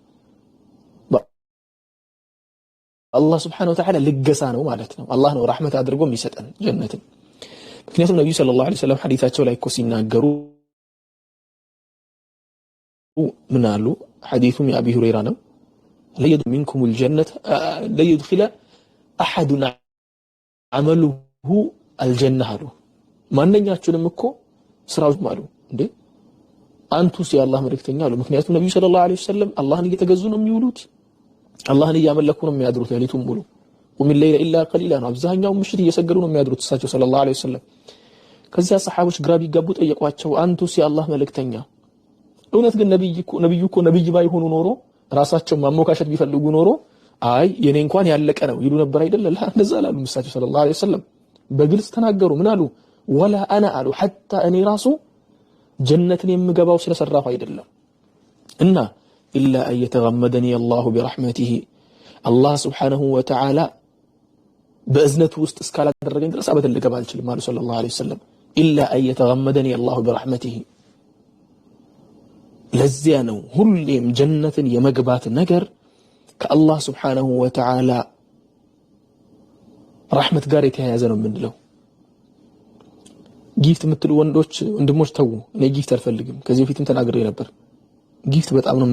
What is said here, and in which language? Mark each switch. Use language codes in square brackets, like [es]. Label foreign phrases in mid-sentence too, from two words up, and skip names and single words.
[am] አላህ [ar] سبحانه وتعالى [am] ልገሳ ነው ማለት ነው አላህ ነው ረህመት አድርጎ የሚሰጠን ጀነትን ምክንያቱም ነብዩ [ar] صلى الله عليه وسلم [am] ሐዲታቸው ላይ እኮ ሲናገሩ ምን አሉ ሐዲሱም የአቢ ሁረይራ ነው ለየድ [ar] منكم الجنة لا يدخل احد عمله الجنة [am] አሉ ማንኛችንም እኮ ስራው ማሉ እንዴ አንቱስ የአላህ መልእክተኛ አሉ ምክንያቱም ነብዩ [ar] صلى الله عليه وسلم [am] አላህን እየተገዙ ነው የሚውሉት አላህን እያመለኩ ነው የሚያድሩት ሌሊቱን ሙሉ [ar] ومن الليل الا قليلا [am] አብዛኛው ምሽት እየሰገዱ ነው የሚያድሩት እሳቸው [ar] صلى الله عليه وسلم [am] ከዚያ ሰሃቦች ግራ ቢጋቡ ጠየቋቸው አንቱስ የአላህ መልእክተኛ እውነት ግን ነብዩ እኮ ነብይ ባይሆኑ ኖሮ ራሳቸው ማሞካሸት ቢፈልጉ ኖሮ አይ የኔ እንኳን ያለቀ ነው ይሉ ነበር አይደል እንደዛ አላሉ እሳቸው [ar] صلى الله عليه وسلم [am] በግልጽ ተናገሩ ምን አሉ [ar] ولا انا [am] አሉ حتى እኔ ራሱ ጀነትን የምገባው ስለሰራሁ አይደለም እና [ar] الا ان يتغمدني الله برحمته الله سبحانه وتعالى [am] በእዝነቱ ውስጥ እስካላደረገኝ ድረስ አበደል ልገባ አልችልም አሉ [ar] صلى الله عليه وسلم الا ان يتغمدني الله برحمته [am] ለዚያ ነው ሁሌም ጀነትን የመግባት ነገር ከአላህ [ar] سبحانه وتعالى [am] ረህመት ጋር የተያያዘ ነው የምንለው ጊፍት የምትሉ ወንድሞች ተው እኔ ጊፍት አልፈልግም ከዚህ በፊትም ተናግሬ ነበር ጊፍት በጣም ነው